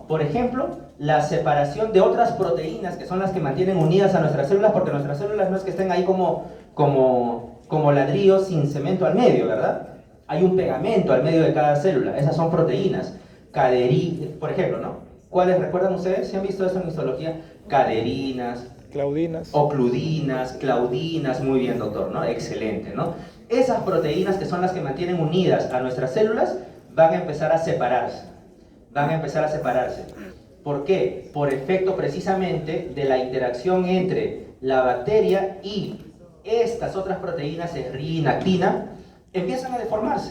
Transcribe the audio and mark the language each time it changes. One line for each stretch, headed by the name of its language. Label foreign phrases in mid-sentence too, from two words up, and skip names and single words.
Spanish: Por ejemplo, la separación de otras proteínas que son las que mantienen unidas a nuestras células, porque nuestras células no es que estén ahí como ladrillos sin cemento al medio, ¿verdad? Hay un pegamento al medio de cada célula, esas son proteínas. Por ejemplo, ¿no? ¿Cuáles recuerdan ustedes? ¿Si han visto eso en histología? Caderinas, Claudinas. ocludinas, claudinas, muy bien, doctor, ¿no? Excelente, ¿no? Esas proteínas que son las que mantienen unidas a nuestras células van a empezar a separarse. ¿Por qué? Por efecto precisamente de la interacción entre la bacteria y estas otras proteínas, esrina, actina, empiezan a deformarse.